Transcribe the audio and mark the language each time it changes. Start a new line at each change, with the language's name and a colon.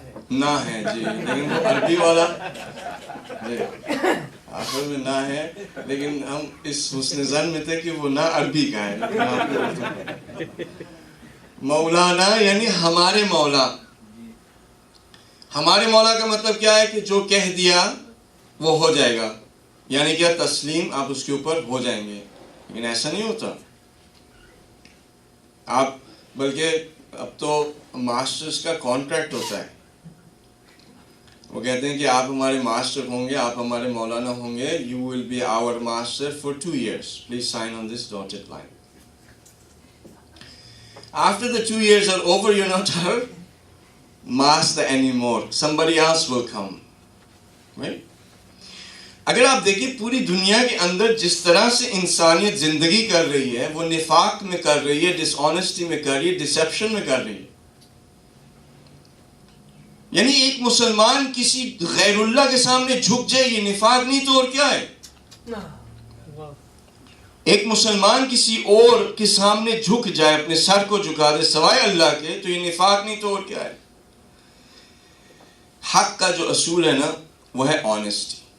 Urdu: نہ ہے جی، لیکن وہ عربی والا جی آخر میں نہ ہے، لیکن ہم اس حسن ظن میں تھے کہ وہ نہ عربی کا ہے، لیکن آپ کو اردو کا۔ مولانا یعنی ہمارے مولا۔ ہمارے مولا کا مطلب کیا ہے کہ جو کہہ دیا وہ ہو جائے گا، یعنی کیا؟ تسلیم، آپ اس کے اوپر ہو جائیں گے۔ لیکن ایسا نہیں ہوتا۔ آپ بلکہ اب تو ماسٹرز کا کانٹریکٹ ہوتا ہے، وہ کہتے ہیں کہ آپ ہمارے ماسٹر ہوں گے، آپ ہمارے مولانا ہوں گے،
English: you will be our master for 2 years. Please sign on this dotted line. After the 2 years are over, you're not our master anymore. Somebody else will come. Right?
Urdu: اگر آپ دیکھیں پوری دنیا کے اندر جس طرح سے انسانیت زندگی کر رہی ہے، وہ نفاق میں کر رہی ہے، ڈس آنیسٹی میں کر رہی ہے، ڈسیپشن میں کر رہی ہے۔ یعنی ایک مسلمان کسی غیر اللہ کے سامنے جھک جائے، یہ نفاق نہیں تو اور کیا ہے؟ ایک مسلمان کسی اور کے سامنے جھک جائے، اپنے سر کو جھکا دے سوائے اللہ کے، تو یہ نفاق نہیں تو اور کیا ہے؟ حق کا جو اصول ہے نا وہ ہے آنیسٹی،